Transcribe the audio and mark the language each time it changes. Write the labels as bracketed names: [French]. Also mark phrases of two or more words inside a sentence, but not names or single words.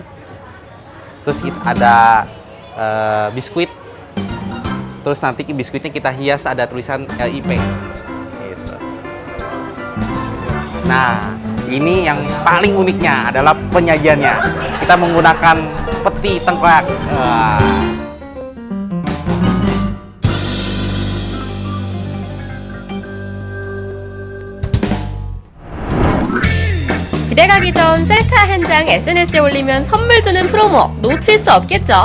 [Indonesian] Terus ada biskuit, terus nanti biskuitnya kita hias ada tulisan LIP gitu. Nah ini yang paling uniknya adalah penyajiannya. Kita menggunakan peti tengkorak. [Korean] 집에 가기 전 셀카 한 장 SNS에 올리면 선물 주는 프로모 놓칠 수 없겠죠?